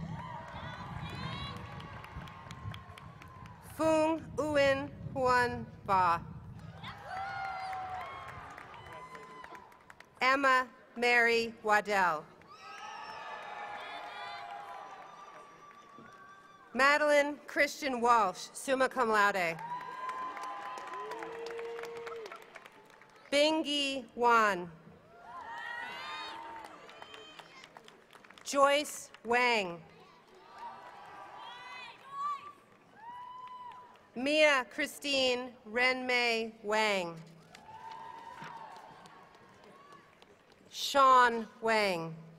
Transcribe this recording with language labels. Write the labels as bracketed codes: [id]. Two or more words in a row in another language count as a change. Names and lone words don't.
[en] Fung Uin Huan Ba. Emma Mary Waddell. Madeline Christian Walsh, [la] summa cum laude. [en] Bingyi Wan. Joyce Wang. Mia Christine Renmei Wang. Sean Wang.